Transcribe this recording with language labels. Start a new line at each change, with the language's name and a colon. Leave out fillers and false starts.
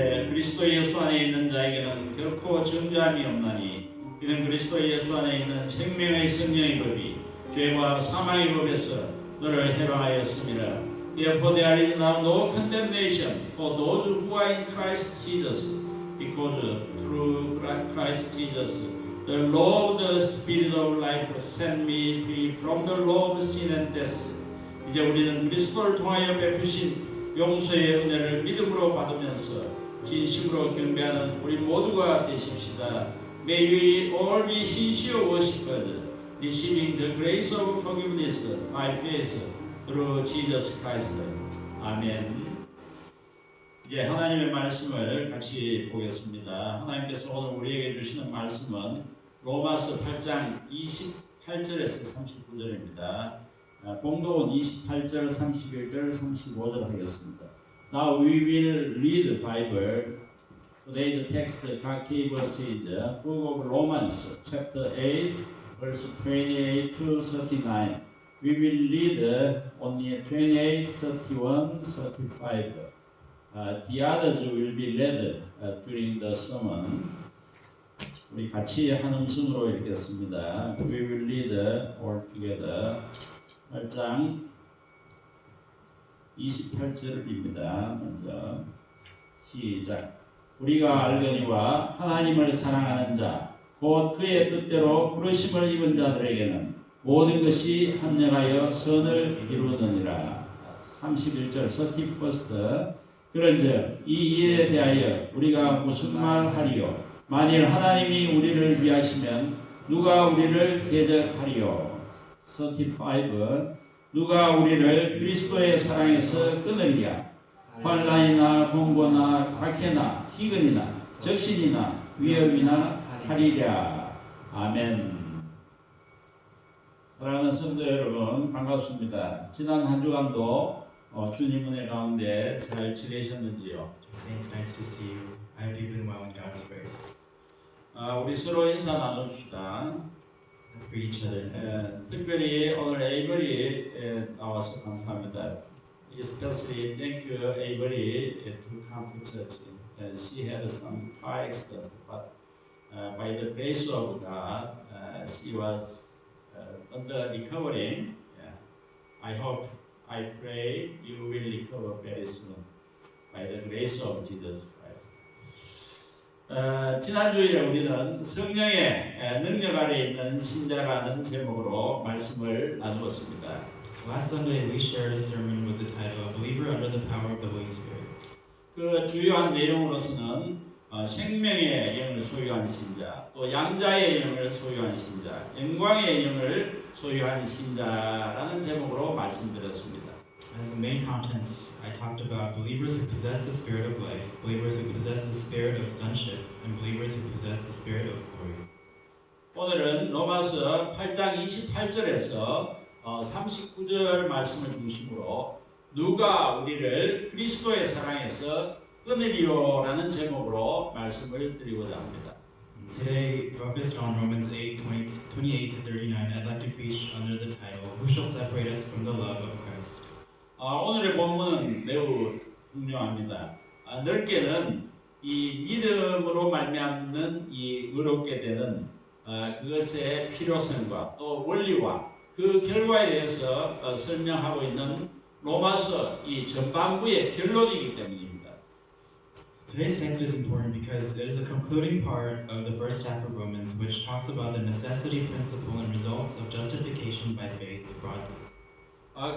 Korean: 그리스도 예수 안에 있는 자에게는 결코 정죄함이 없나니 이는 그리스도 예수 안에 있는 생명의 성령의 법이 죄와 사망의 법에서 너를 해방하였음이라.
English: Therefore there is now no condemnation for those who are in Christ Jesus, because through Christ Jesus the law of the Spirit of life set me free from the law of sin and death.
Korean: 이제 우리는 그리스도를 통하여 베푸신 용서의 은혜를 믿음으로 받으면서 진심으로 경배하는 우리 모두가 되십시다.
English: May we all be sincere worshippers, receiving the grace of forgiveness by faith through Jesus Christ.
Korean: 아멘. 이제 하나님의 말씀을 같이 보겠습니다. 하나님께서 오늘 우리에게 주시는 말씀은 로마서 8장 28절에서 39절입니다. 봉독은 28절, 31절, 35절 하겠습니다.
English: Now we will read the Bible. Today's text gave us is Book of Romans, chapter 8, verse 28 to 39. We will read only 28, 31, 35. The others will be read during the sermon.
Korean: 우리 같이 한 음성으로 읽겠습니다.
English: We will read all together.
Korean: 8장 28절입니다. 먼저 시작. 우리가 알거니와 하나님을 사랑하는 자, 곧 그의 뜻대로 부르심을 입은 자들에게는 모든 것이 합력하여 선을 이루느니라. 31절 31st. 그런즉 이 일에 대하여 우리가 무슨 말 하리요? 만일 하나님이 우리를 위하시면 누가 우리를 대적하리요? 35. 누가 우리를 그리스도의 사랑에서 끊으리야? 환난이나 공고나 박해나 기근이나 적신이나 위협이나 칼이랴. 아멘. 사랑하는 성도 여러분, 반갑습니다. 지난 한 주간도 주님 은혜 가운데 잘 지내셨는지요?
English: Saints, nice to see you. I hope you've been well in God's grace.
Korean: 우리 서로 인사 나눕시다.
English: Let's greet each other.
Korean: 특별히 오늘 에이버리 나와서 감사합니다.
English: Especially thank you, Avery, to come to church. She had some car accident, but by the grace of God, she was under recovering. I hope, I pray you will recover very soon by the grace of Jesus Christ.
Korean: 지난주에 우리는 성령의 능력 아래 있는 신자라는 제목으로 말씀을 나누었습니다.
English: So last Sunday we shared a sermon with the title "A Believer Under the Power of the Holy Spirit."
Korean: 그 주요한 내용으로서는 생명의 영을 소유한 신자, 또 양자의 영을 소유한 신자, 영광의 영을 소유한 신자라는 제목으로 말씀드렸습니다.
English: As the main contents, I talked about believers who possess the spirit of life, believers who possess the spirit of sonship, and believers who possess the spirit of glory.
Korean: 오늘은 로마서 8장 28절에서 39절 말씀을 중심으로 누가 우리를 그리스도의 사랑에서 끊으리요라는 제목으로 말씀을 드리고자 합니다.
English: Today, focused on Romans 8:28 to 39, I'd like to preach under the title "Who shall separate us from the love of Christ?"
Korean: 오늘의 본문은 매우 중요합니다. 넓게는 이 믿음으로 말미암는 이 의롭게 되는 그것의 필요성과 또 원리와 그 결과에 대해서 설명하고 있는 로마서 이 전반부의 결론이기 때문입니다.
English: Today's text is important because it is the concluding part of the first half of Romans, which talks about the necessity, principle, and results of justification by faith broadly.